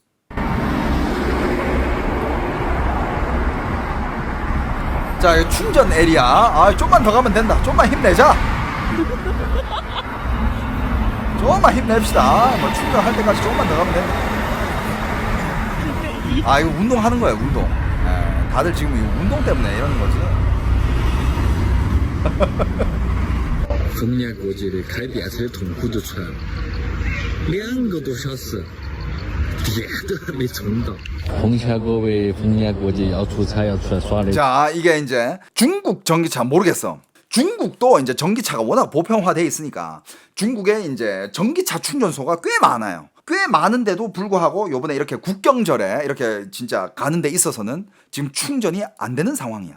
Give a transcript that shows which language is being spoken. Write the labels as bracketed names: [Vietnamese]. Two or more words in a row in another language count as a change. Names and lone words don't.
[Korean] 자, 이거 충전 에리아. 좀만 더 가면 된다. 좀만 힘내자. 조금만 힘냅시다. 뭐 충전할 때까지 조금만 더 가면 된다. 이거 운동하는 거예요, 운동. 다들 지금 이 운동 때문에 이러는 거지. [Chinese] 逢年过节的开电车痛苦就出来了，2个多小时，电都还没充到。奉劝各位逢年过节要出差要出来耍的。 [Korean] 자, 이게 이제 중국 전기차 모르겠어. 중국도 이제 전기차가 워낙 보편화돼 있으니까 중국에 이제 전기차 충전소가 꽤 많아요. 꽤 많은데도 불구하고 요번에 이렇게 국경절에 이렇게 진짜 가는 데 있어서는 지금 충전이 안 되는 상황이야.